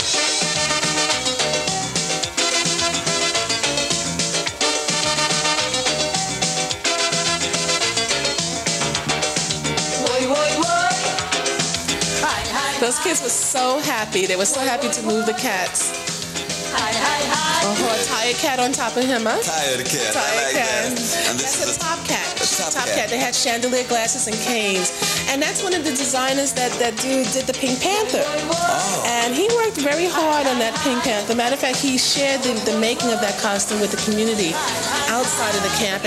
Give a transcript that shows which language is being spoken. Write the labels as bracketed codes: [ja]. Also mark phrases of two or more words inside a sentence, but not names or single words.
[en] Woy, woy, woy. Hi, hi. Those kids were so happy. They were so happy to move the cats. Hi, hi, hi. Oh, a tired cat on top of him, huh? Tired cat. I Tired like cat. that. And this That's is a top cat. top cat. They had chandelier glasses and canes. And that's one of the designers that did the Pink Panther. Oh. And he worked very hard on that Pink Panther. Matter of fact, he shared the making of that costume with the community outside of the camp.